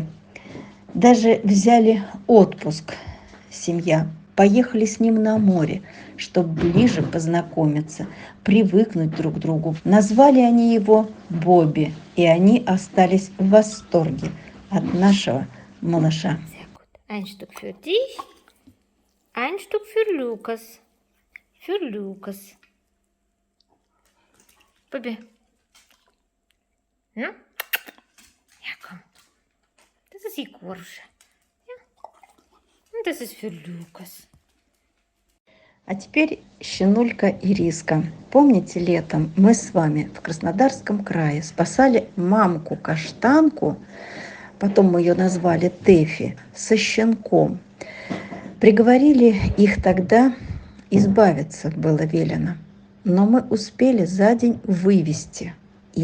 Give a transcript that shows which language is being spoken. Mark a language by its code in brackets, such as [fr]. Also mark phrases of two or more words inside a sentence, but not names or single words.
[ru] Даже взяли отпуск, семья. Поехали с ним на море, чтобы ближе познакомиться, привыкнуть друг к другу. Назвали они его Бобби, и они остались в восторге от нашего малыша. [de] Ein Stück für dich, ein Stück für Lukas. Für Lukas. Bobby. Na? Ja, komm. Das ist Егорша. Ja. Und das ist für Lukas. [ru] А теперь щенулька Ириска. Помните, летом мы с вами в Краснодарском крае спасали мамку-каштанку, потом мы ее назвали Тэфи, со щенком. Приговорили их тогда, избавиться было велено, но мы успели за день вывести их.